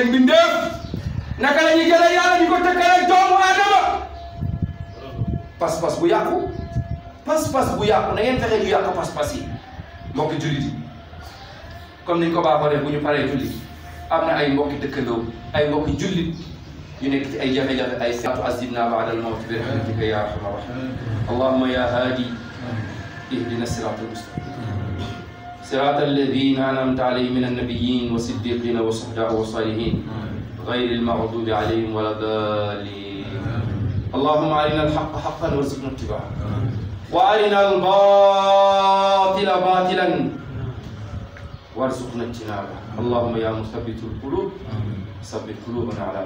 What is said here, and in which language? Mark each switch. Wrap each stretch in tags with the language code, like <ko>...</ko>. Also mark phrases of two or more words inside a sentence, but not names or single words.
<wo>mbindeef naka la ñuy jëlee yàlla di ko tëkkale doomu aadama pas-pas bu yàqu na ngeen fexe ñu yàq pas-pas yi mbokki jullit yi comme niñ ko baaxoo def bu ñu paree julli am na ay mbokki dëkkandoo ay mbokki jullit yu nekk ci ay jafe-jafe ay</wo> <ar>ساعة عذبنا بعد الموت برحمتك يا أرحم الراحمين اللهم يا هادي اهدنا الصراط المستقيم صراط الذين أنعمت عليهم من النبيين والصديقين والشهداء والصالحين غير المغضوب عليهم ولا الضالين اللهم أرنا الحق حقا وارزقنا اتباعه وأرنا الباطل باطلا وارزقنا اجتنابه اللهم يا مثبت القلوب ثبت قلوبنا على</ar>